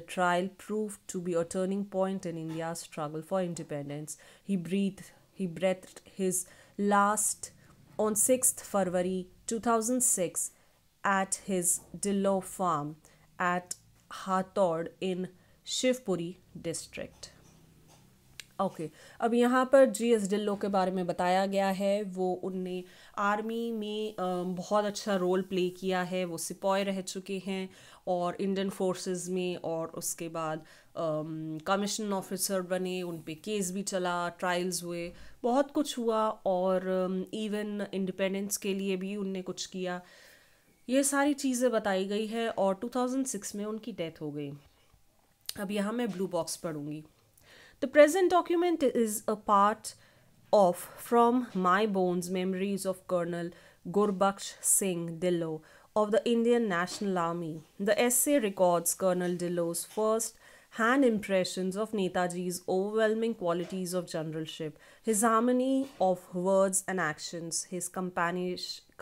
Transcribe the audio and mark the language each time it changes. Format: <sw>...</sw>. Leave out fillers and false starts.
<en>The trial proved to be a turning point in India's struggle for independence. He breathed his last on 6th February 2006 at his Dillo farm at Hathod in Shivpuri district.</en> <hi>Okay अब यहाँ पर G.S. Dhillon के बारे में बताया गया है। वो उनने आर्मी में बहुत अच्छा रोल प्ले किया है। वो सिपाही रह चुके हैं और इंडियन फोर्सेस में, और उसके बाद कमीशन ऑफिसर बने। उन पे केस भी चला, ट्रायल्स हुए, बहुत कुछ हुआ, और इवन इंडिपेंडेंस के लिए भी उनने कुछ किया। ये सारी चीज़ें बताई गई है और 2006 में उनकी डेथ हो गई। अब यहाँ मैं blue box पढ़ूंगी।</hi> <en>The present document is a part of From My Bones Memories of Colonel Gurbaksh Singh Dillo of the Indian National Army. The essay records Colonel Dillo's first hand impressions of Netaji's overwhelming qualities of generalship, his harmony of words and actions, his compassionate</en>